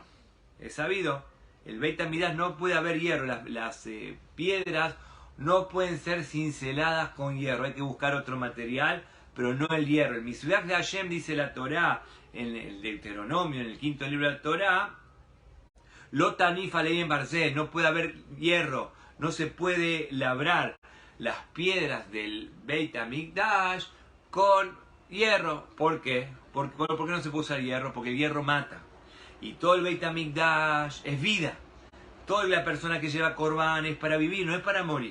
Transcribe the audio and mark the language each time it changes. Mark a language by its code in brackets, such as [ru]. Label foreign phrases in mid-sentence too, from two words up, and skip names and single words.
[es] Es sabido, el Beit HaMikdash no puede haber hierro, las piedras no pueden ser cinceladas con hierro, hay que buscar otro material, pero no el hierro. El Mizbeach de Hashem, dice la Torá, en el Deuteronomio, en el quinto libro de la Torá, [he] לא תניף עליהם ברזל, [es] no puede haber hierro, no se puede labrar las piedras del Beit HaMikdash con hierro. ¿Por qué? ¿Por qué no se puede usar hierro? Porque el hierro mata. Y todo el Beit HaMikdash es vida. Toda la persona que lleva Corban es para vivir, no es para morir.